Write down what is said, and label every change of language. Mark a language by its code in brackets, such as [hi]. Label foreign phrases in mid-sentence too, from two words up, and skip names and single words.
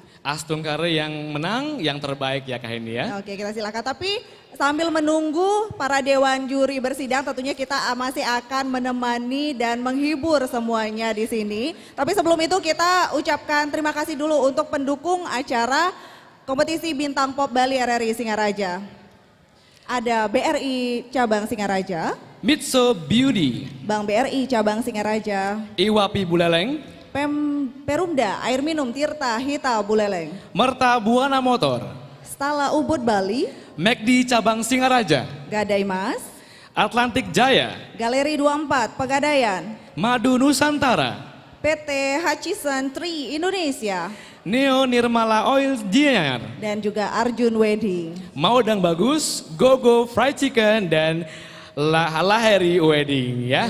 [id] Astung Kare yang menang, yang terbaik ya Kak Heni ya. Oke, kita silakan. Tapi sambil menunggu para Dewan Juri bersidang tentunya kita masih akan menemani dan menghibur semuanya di sini. Tapi sebelum itu kita ucapkan terima kasih dulu untuk pendukung acara kompetisi Bintang Pop Bali RRI Singaraja. Ada BRI Cabang Singaraja, Mitso Beauty, Bank BRI Cabang Singaraja, Iwapi Buleleng, Perumda Air Minum Tirta Hita Buleleng, Merta Buana Motor, Stala Ubud Bali, McD Cabang Singaraja, Gadai Mas, Atlantik Jaya, Galeri 24 Pegadaian, Madu Nusantara, PT Hutchison Tree Indonesia, Neo Nirmala Oil Gianyar, dan juga Arjun Wedding, Maudang Bagus, Gogo Fried Chicken, dan Laheri Wedding ya.